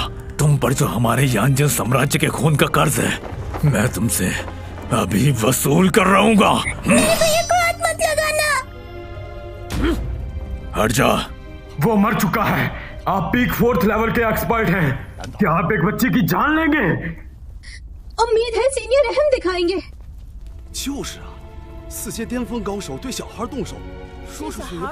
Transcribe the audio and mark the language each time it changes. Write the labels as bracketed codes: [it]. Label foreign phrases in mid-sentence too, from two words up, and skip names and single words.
[hi] तुम पर जो हमारे यांजन साम्राज्य के खून का कर्ज है, मैं तुमसे अभी वसूल कर रहूंगा। मत लगाना। हट जा। वो मर चुका है। आप [en] peak 4th level [hi] के एक्सपर्ट हैं। क्या आप एक बच्चे की जान लेंगे? उम्मीद है सीनियर रहम दिखाएंगे। [zh] 就是啊，4阶巅峰高手对小孩动手，说出去也不好。